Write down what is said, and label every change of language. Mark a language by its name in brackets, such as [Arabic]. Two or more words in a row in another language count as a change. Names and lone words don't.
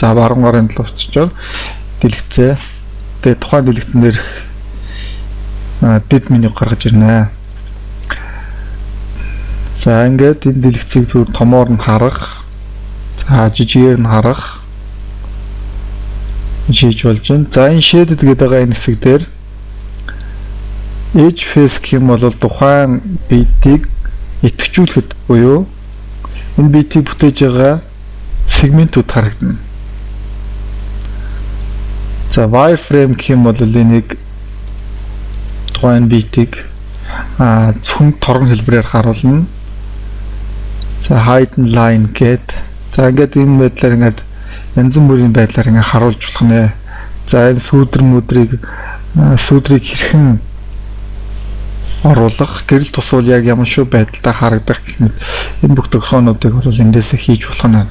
[Mongolian] За баруун гарын товчоор дэлгэцээ. Тэгээ тухайн дэлгэцэн дээр дид меню гаргаж ирнэ. За ингээд энэ дэлгэцийг томоор нь харах. За жижигээр нь харах. Жиж болж байна. За энэ shaded гэдэг байгаа энэ хэсэг дээр [English] edge face [Mongolian] гэх юм бол тухайн битийг идэвхжүүлэхэд буюу энэ битийг бүтээж байгаа сегментүүд харагдана. За wireframe гэх юм бол энийг тухайн битийг зөвхөн торгон хэлбэрээр харуулна. За [English] hidden line [Mongolian] гээд за ингээд энэ байдлаар ингээд янз бүрийн байдлаар ингээд харуулж болох нэ. За энэ сүүдрийг хэрхэн оруулах, гэрэл тусвал яг ямар шүү байдалтай харагдах гэх мэт энэ бүх тохиолдлуудыг бол эндээс хийж болох нь.